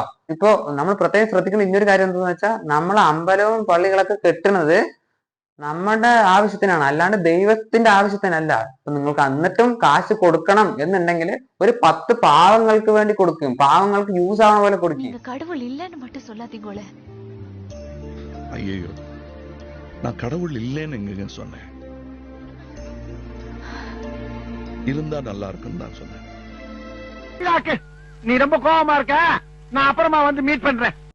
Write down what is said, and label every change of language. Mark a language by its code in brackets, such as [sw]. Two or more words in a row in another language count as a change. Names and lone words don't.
[ml] ഇപ്പൊ നമ്മൾ പ്രത്യേകം ശ്രദ്ധിക്കുന്ന ഇന്നൊരു കാര്യം എന്താണെന്ന് വെച്ചാൽ, നമ്മൾ അമ്പലവും പള്ളികളൊക്കെ കെട്ടുന്നത് നമ്മുടെ ആവശ്യത്തിനാണ്, അല്ലാണ്ട് ദൈവത്തിന്റെ ആവശ്യത്തിനല്ല. ഇപ്പൊ നിങ്ങൾക്ക് എന്നിട്ടും കാശ് കൊടുക്കണം എന്നുണ്ടെങ്കിൽ ഒരു 10 പാവങ്ങൾക്ക് വേണ്ടി കൊടുക്കും. പാവങ്ങൾക്ക് യൂസ് ആവണ പോലെ കൊടുക്കും. [ta] கடவுள் இல்லன்னு மட்டும் சொல்லாதீங்களே. ஐயோ, நான் கடவுள் இல்லைன்னு எங்க சொன்னேன்? இருந்தா நல்லா இருக்குன்னு நான் சொன்னேன். நீ ரொம்ப கோவமா இருக்க, நான் அப்புறமா வந்து மீட் பண்றேன்.